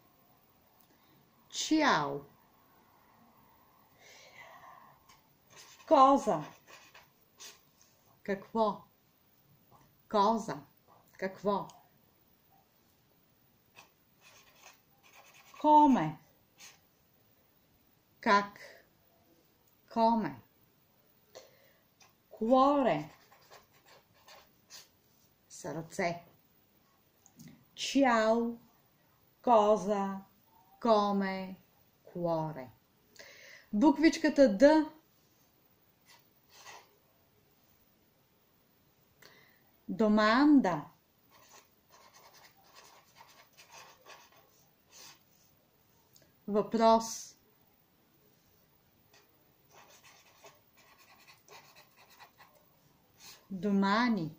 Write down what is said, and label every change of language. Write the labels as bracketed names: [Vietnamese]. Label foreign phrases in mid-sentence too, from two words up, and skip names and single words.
[Italian] Ciao. Cosa. [Bulgarian] Какво? Коза. Какво? Коме. Как? Коме. [Italian] Cuore. Сърце. Ciao. Cosa. Come. Cuore. [Bulgarian] Буквичката Д. [Italian] Доманда. [Bulgarian] Въпрос. [Italian] Домани.